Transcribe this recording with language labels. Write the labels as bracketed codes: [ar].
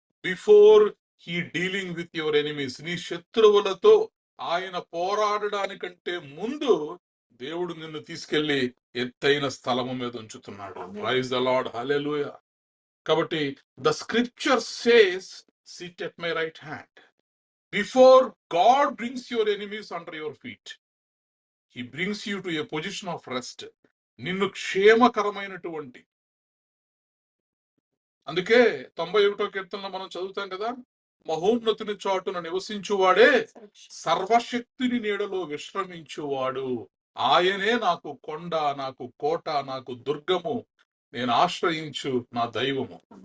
[en] before he dealing with your enemies, [te] నీ శత్రువులతో ఆయన పోరాడడానికంటే ముందు దేవుడు నిన్ను తీసుకెళ్లి ఎత్తైన స్థలము మీద ఉంచుతున్నాడు. [en] Praise the Lord, hallelujah. [te] కాబట్టి [en] The scripture says, sit at my right hand before God brings your enemies under your feet. He brings you to a position of rest. [te] నిన్ను క్షేమకరమైనటువంటి, అందుకే 91వ కీర్తనలో మనం చదువుతాం కదా, మహోన్నతుని చాటున నివసించువాడే సర్వశక్తిని నీడలో విశ్రమించువాడు. ఆయనే నాకు కొండ, నాకు కోట, నాకు దుర్గము, నేను ఆశ్రయించు నా దైవము.